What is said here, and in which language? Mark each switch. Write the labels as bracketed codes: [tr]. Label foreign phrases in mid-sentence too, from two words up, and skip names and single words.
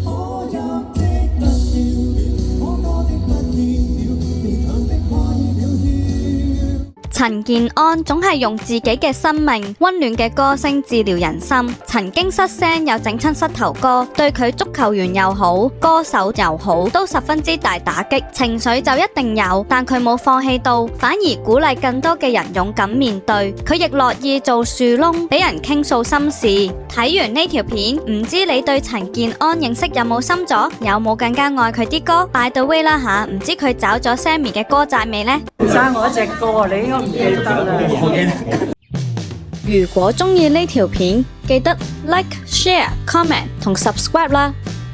[yue] 陳健安總係用自己嘅生命溫暖嘅歌聲治療人心，曾經失聲又整親膝頭哥，對佢足球員又好，歌手又好，都十分之大打擊，情緒就一定有，但佢冇放棄到，反而鼓勵更多嘅人勇敢面對，佢亦樂意做樹窿，俾人傾訴心事。睇完呢條片，唔知你對陳健安認識有冇深咗，有冇更加愛佢啲歌 ？ [en] By the way [yue] 啦吓，唔知佢找咗 Sammy 嘅歌債未呢？爭我一隻歌，你應該唔記得啦。如果鍾意呢條片，記得 [en] like、share、comment [yue] 同 subscribe 啦。